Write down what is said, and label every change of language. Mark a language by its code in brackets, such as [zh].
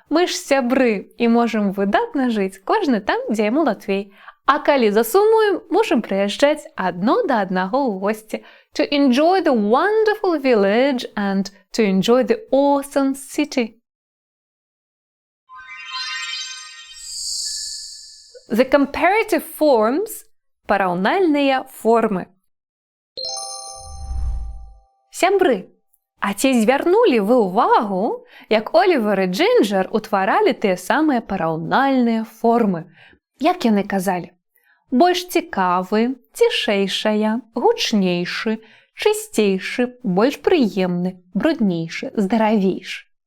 [be] Мы ж сябры і можам выдатна жыць кожны там, дзе яму латвей. А калі засумуем, можам прыязджаць адно да аднаго ў госці. [en] To enjoy the wonderful village and to enjoy the awesome city. The comparative forms – [be] параўнальныя формы. Сябры, а ці звярнулі вы ўвагу, як Олівер і Джинджер утваралі тыя самыя параўнальныя формы? Як яны казалі? Больш цікавы, цішэйшая, гучнейшы, чысцейшы, больш прыемны, бруднейшы, здаравейшы.